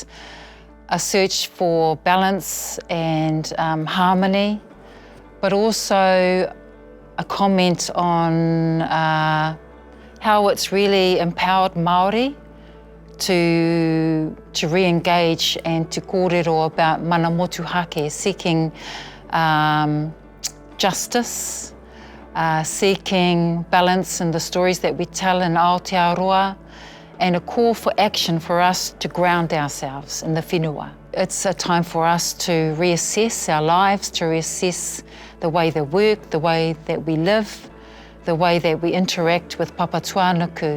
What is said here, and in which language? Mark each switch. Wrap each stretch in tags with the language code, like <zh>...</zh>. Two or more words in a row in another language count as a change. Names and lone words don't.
<en>A search for balance and harmony, but also a comment on how it's really empowered Māori to re-engage and to kōrero about mana motuhake, seeking justice, seeking balance in the stories that we tell in Aotearoa, and a call for action for us to ground ourselves in the whenua. It's a time for us to reassess our lives, to reassess the way they work, the way that we live, the way that we interact with Papa Tuanuku.</en>